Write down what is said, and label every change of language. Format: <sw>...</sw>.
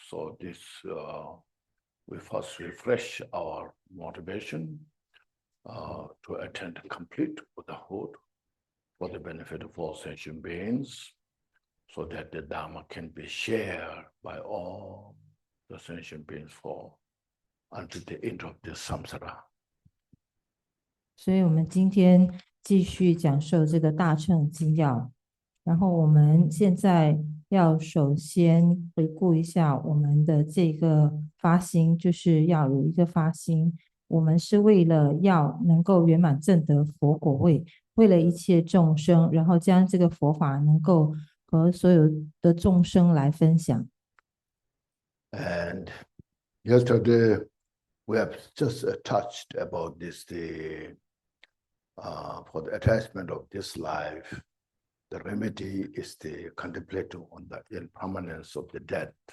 <en>So this, we first refresh our motivation to attend complete Buddhahood for the benefit of all sentient beings, so that the Dharma can be shared by all the sentient beings for until the end of the samsara.</en> <zh>所以我们今天继续讲授这个大乘精要，然后我们现在要首先回顾一下我们的这个发心，就是要有一个发心，我们是为了要能够圆满证得佛果位，为了一切众生，然后将这个佛法能够和所有的众生来分享。</zh> <en>And yesterday we have just touched about this, for the attachment of this life, the remedy is the contemplating on the impermanence of the dead.</en>